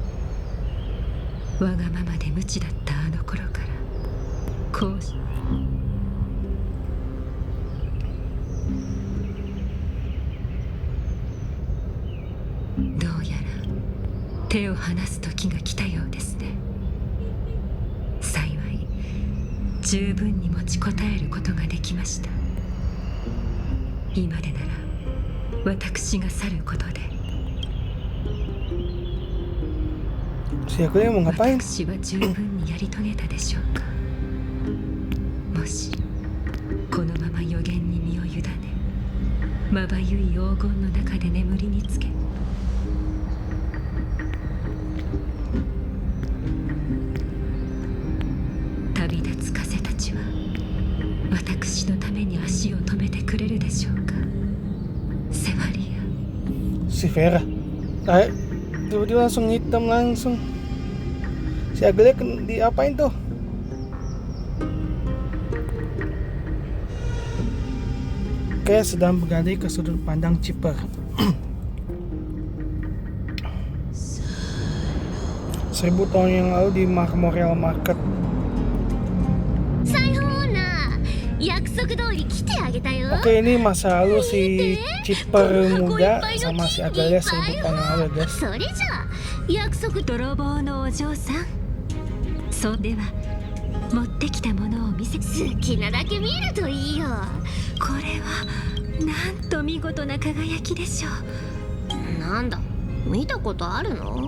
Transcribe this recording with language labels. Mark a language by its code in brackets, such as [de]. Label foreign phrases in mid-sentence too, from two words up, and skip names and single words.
[ja] わがままで無知だったあの頃から、こうしどうやら手を離す時が来たようですね。幸い十分に持ちこたえることができました。今でなら私が去ることで、 [id] Si aku yang mau ngapain? [ja] 私は十分にやり遂げたでしょうか。もしこのまま予言に身を委ね、まばゆい黄金の中で眠りにつけ、旅立つ風たちは私のために足を止めてくれるでしょうか。セファリア。 [id] Si Vera. Ay, tiba-tiba langsung hitam langsung. Si Aglia diapain tuh? Kayak sedang berada ke sudut pandang Chipper. 1000 tahun yang lalu di Marmoreal Market. [ja] 裁縫女、約束通り来てあげたよ。 [id] Oke, ini masa lalu si Chipper muda sama si Aglia 1000 tahun yang lalu ya guys. [ja] それじゃあ約束。泥棒のお嬢さん、そうでは持ってきたものを見せ。好きなだけ見るといいよ。これはなんと見事な輝きでしょう。なんだ、見たことあるの？